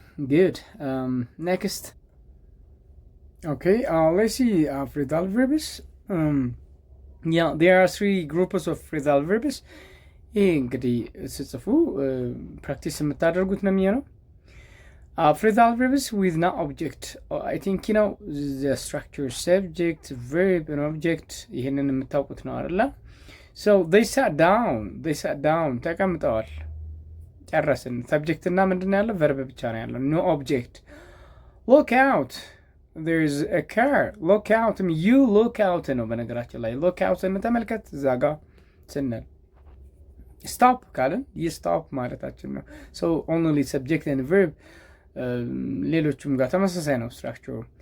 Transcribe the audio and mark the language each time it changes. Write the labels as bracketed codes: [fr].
[en] good next okay let's see phrasal verbs yeah there are 3 groups of phrasal verbs [am] እንግዲህ ስጽፉ ፕራክቲስ የምታደርጉት ነው የሚሆነው [en] phrasal verbs with no object. I think you know the structure subject, verb and object. [am] ይሄንን የምታውቁት ነው አይደለ? [en] So they sat down [am] ተቀምጠዋል። ጨረስን። ሰብጀክት እና ምንድን ነው ያለው? ቨርብ ብቻ ነው ያለው። [en] no object. look out, there's a car. look out, you look out [am] ነው በነገራችን ላይ [en] look out [am] እንተመልከት እዛ ጋር ስንል [en] stop ካልን stop [am] ማለታችን ነው። [en] so only subject and verb [am] ሌሎቹም ጋር ተመሳሳይ ነው [en] structure.